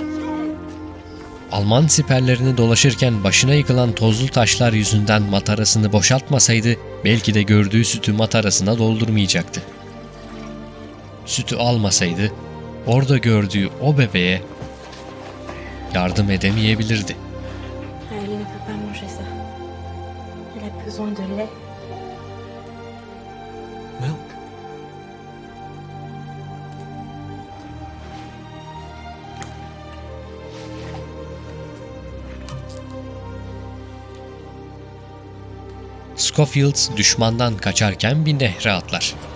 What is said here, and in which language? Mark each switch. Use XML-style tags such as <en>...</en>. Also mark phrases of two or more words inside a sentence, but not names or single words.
<tr>Alman siperlerini dolaşırken başına yıkılan tozlu taşlar yüzünden matarasını boşaltmasaydı belki de gördüğü sütü matarasına doldurmayacaktı. Sütü almasaydı orada gördüğü o bebeğe yardım edemeyebilirdi.</tr> <fr>Elle ne peut pas manger ça. Elle a besoin de lait. Milk.</fr> <tr>Scofield düşmandan kaçarken bir nehre atlar.</tr>